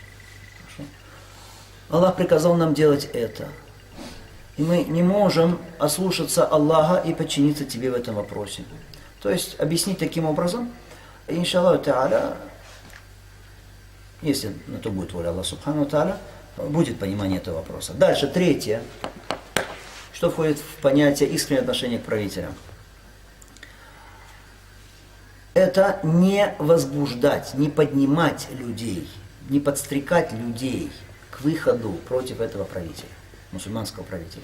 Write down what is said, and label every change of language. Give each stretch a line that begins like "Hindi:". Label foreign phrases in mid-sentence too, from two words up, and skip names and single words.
Russian: Хорошо? Аллах приказал нам делать это. И мы не можем ослушаться Аллаха и подчиниться тебе в этом вопросе. То есть объяснить таким образом,
Arabic: إن شاء الله تعالى,
Russian: если на то будет воля Аллаха
Arabic: سبحانه وتعالى,
Russian: будет понимание этого вопроса. Дальше, третье, что входит в понятие искреннего отношения к правителям. Это не возбуждать, не поднимать людей, не подстрекать людей к выходу против этого правителя, мусульманского правителя.